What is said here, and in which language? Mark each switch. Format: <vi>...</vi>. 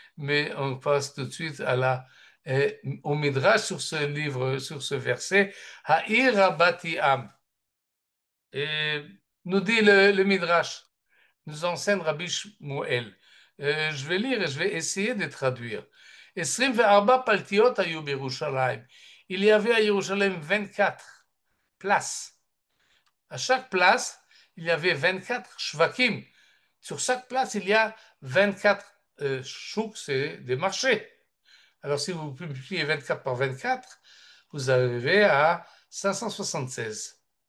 <fr>Mais on passe tout de suite au Midrash sur ce livre, sur ce verset. Ha'ir Rabati Am. Et nous dit le Midrash nous enseigne Rabbi Shmuel. Je vais lire et je vais essayer de traduire.</fr> <he>24 paltiot היו בירושלים.</he> <fr>Il y avait à Jérusalem 24 places. À chaque place, il y avait 24 shvakim. Sur chaque place, il y a 24 shouks, c'est des marchés. Alors, si vous multipliez 24 par 24, vous arrivez à 576.</fr>